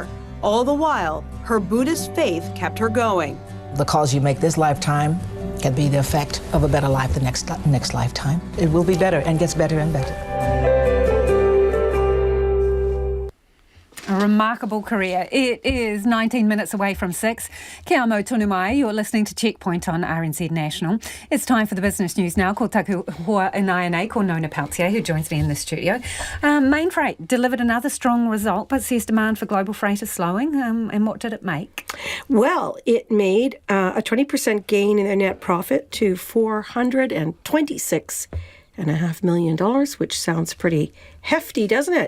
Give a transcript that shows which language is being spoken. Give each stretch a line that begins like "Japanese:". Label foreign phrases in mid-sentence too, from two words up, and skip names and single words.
English: All the while, her Buddhist faith kept her going. The calls you make this lifetime can be the effect of a better life the next lifetime. It will be better and gets better and better. A remarkable career. It is 19 minutes away from 6.
Māori: Kia amo tonu mai,
English: you're listening to Checkpoint on RNZ National. It's time for the business news now.
Māori: Ko taku hoa inai ko Nona Peltier,
English: who joins me in the studio. Main Freight delivered another strong result, but says demand for global freight is slowing. And what did it make? Well, it made a 20% gain in their net profit to $426.5 million, which sounds pretty hefty, doesn't it?